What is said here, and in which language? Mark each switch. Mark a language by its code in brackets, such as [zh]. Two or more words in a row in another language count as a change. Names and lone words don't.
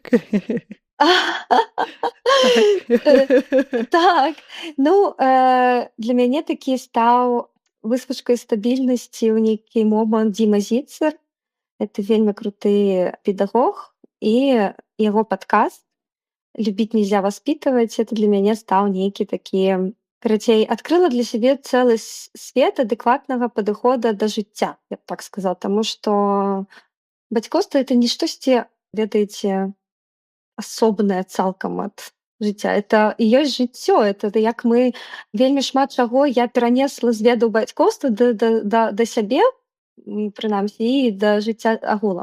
[be] так, ну, для мяне такі стаў выспачкай стабільнасці ў нейкі момант Дзіма Зіцер. Это вельмі круты педагог, і яго падкаст «Любить нельзя воспитывать» это для мяне стаў нейкі такі, карацей, адкрыла для сябе цэлы свет адэкватнага падыхода да жыцця, я б так сказала, таму што бацькоўства это не штосьці, ведаеце, асобнае цалкам ад жыцця. Это і ёсць жыццё, это як мы вельмі шмат чаго я перанесла з ведаў бацькоўства да сябе, прынамсі, і да жыцця агулам.